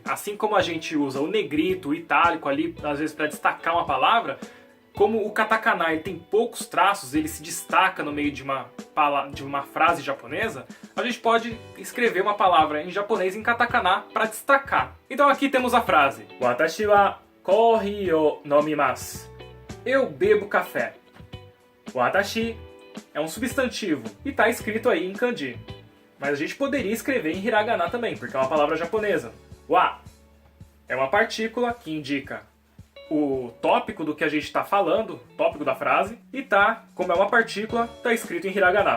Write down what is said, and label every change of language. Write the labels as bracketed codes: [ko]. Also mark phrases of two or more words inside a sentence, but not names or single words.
[pt] Assim como a gente usa o negrito, o itálico ali, às vezes para destacar uma palavra, como o katakana ele tem poucos traços, ele se destaca no meio de uma frase japonesa, a gente pode escrever uma palavra em japonês em katakana para destacar. Então aqui temos a frase [ja] 私はコーヒーを飲みます. [pt] Eu bebo café. Watashi é um substantivo e está escrito aí em kanji. Mas a gente poderia escrever em hiragana também, porque é uma palavra japonesa. Wa é uma partícula que indica o tópico do que a gente está falando, tópico da frase, e como é uma partícula, está escrito em hiragana.